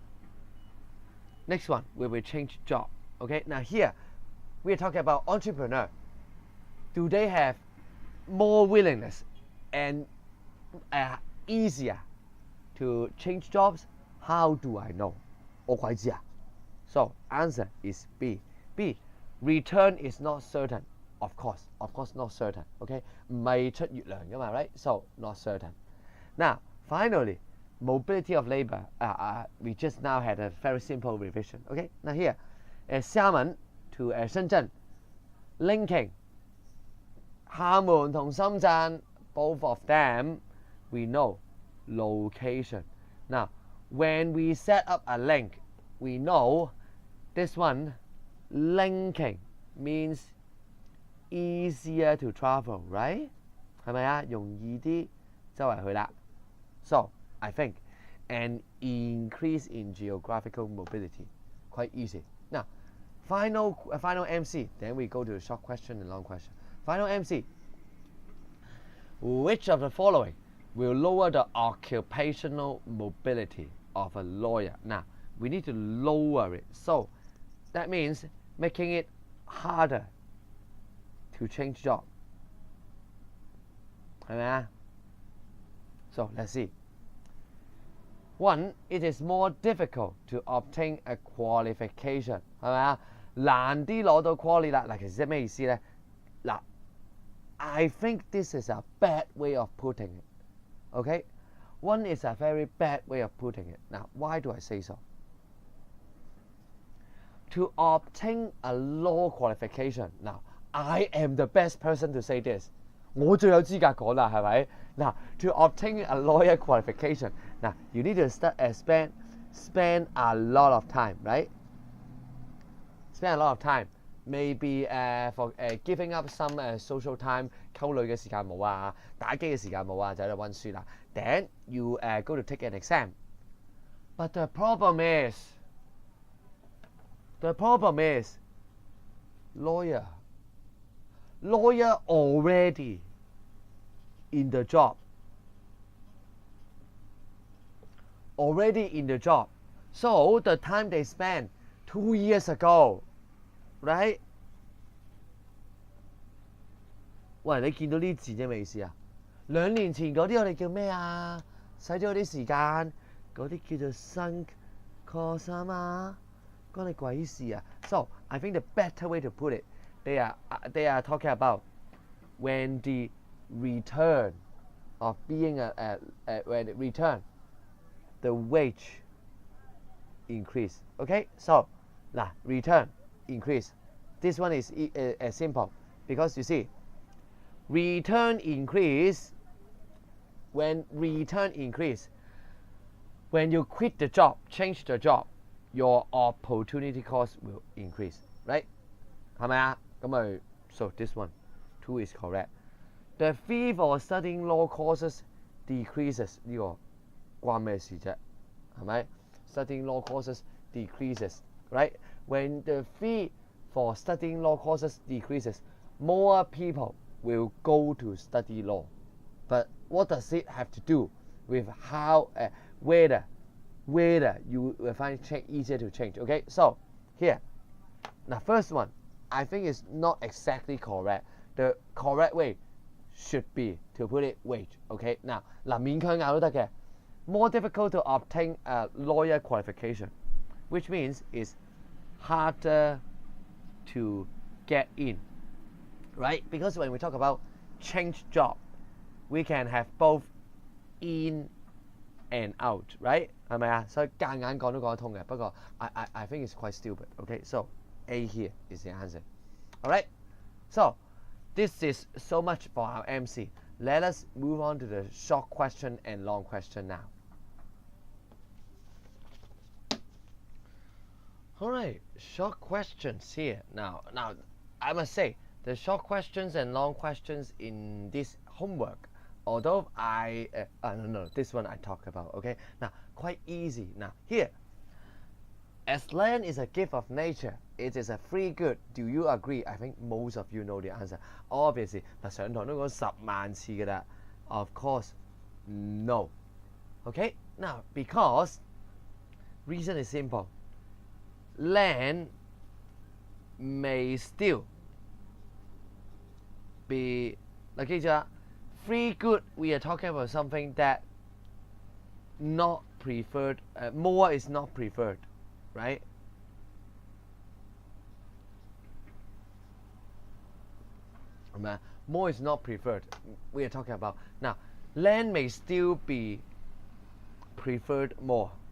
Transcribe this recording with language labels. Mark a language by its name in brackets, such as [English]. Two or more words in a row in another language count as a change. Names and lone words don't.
[English] Next one, we will change job, okay? Now here, we are talking about entrepreneur. Do they have more willingness and easier to change jobs? How do I know? [Cantonese] 我鬼知啊 [English] So answer is B. B. Return is not certain. Of course not certain. Okay? [Cantonese] 唔係出月亮㗎嘛 [English] right? So not certain. Now, finally, mobility of labor. We just now had a very simple revision. Okay? Now here, 廈門 to 深圳 linking 廈門同深圳 both of them we know location. Now, when we set up a link, we know this one linking means easier to travel, right? [Cantonese] 係咪啊？容易啲周圍去啦。 [English] So I think an increase in geographical mobility quite easy. Now, final MC. Then we go to the short question and long question. Final MC. Which of the following will lower the occupational mobility of a lawyer? Now, we need to lower it. So that means making it harder to change job. [Cantonese] 係咪啊? [English] So let's see. One, it is more difficult to obtain a qualification. [Cantonese] 係咪啊？難啲攞到 quali 啦。嗱，其實即係咩意思咧？ [English] 嗱 I think this is a bad way of putting it. Okay? One is a very bad way of putting it. Now, why do I say so? To obtain a law qualification. Now, I am the best person to say this. [Cantonese] 我最有資格講啦，係咪？ [English] 嗱 to obtain a lawyer qualification. Now, you need to spend a lot of time, right? Spend a lot of time. Maybe for giving up some social time, [Cantonese] 溝女嘅時間冇啊，打機嘅時間冇啊，就喺度温書啦。 [English] Then you go to take an exam. But the problem is, lawyer already in the job. So the time they spent 2 years ago, right? [Cantonese] 喂，你見到呢啲字啫咩意思啊？2年前嗰啲我哋叫咩啊？使咗嗰啲時間，嗰啲叫做 [English] sunk cost [Cantonese] 啊嘛，關你鬼事啊 ！ [English] So I think the better way to put it, they are talking about when the return of being when it return, the wage increase. Okay, so now return increase. This one is simple because you see, return increase. When you quit the job, change the job, your opportunity cost will increase, right? [Cantonese] 係咪啊？咁咪 [English] so this one 2 is correct. The fee for studying law courses decreases [Cantonese] 呢個關咩事啫？係咪 [English] ？Studying law courses decreases, right? When the fee for studying law courses decreases, more people will go to study law. But what does it have to do with how, whether you will find it easier to change? Okay, so here, now first one, I think is not exactly correct. The correct way should be to put it wage. Okay, now [Cantonese] 勉強拗都得嘅。 [English] More difficult to obtain a lawyer qualification, which means it's harder to get in, right? Because when we talk about change job, we can have both in and out, right? [Cantonese] 係咪啊？所以夾硬講都講得通嘅。 [English] 不過 I think it's quite stupid. Okay, so A here is the answer. All right, so this is so much for our MC. Let us move on to the short question and long question now. All right, short questions here. Now, I must say, the short questions and long questions in this homework, although no, this one I talk about, okay? Now, quite easy. Now, here, as land is a gift of nature, it is a free good. Do you agree? I think most of you know the answer. Obviously, [Cantonese] 上堂都講10萬次㗎啦. [English] Of course, no. Okay? Now, because reason is simple. Land may still be, [Cantonese] 嗱記住啊 [English] free good, we are talking about something that not preferred, more is not preferred, right? More is not preferred. We are talking about now. Land may still be preferred more.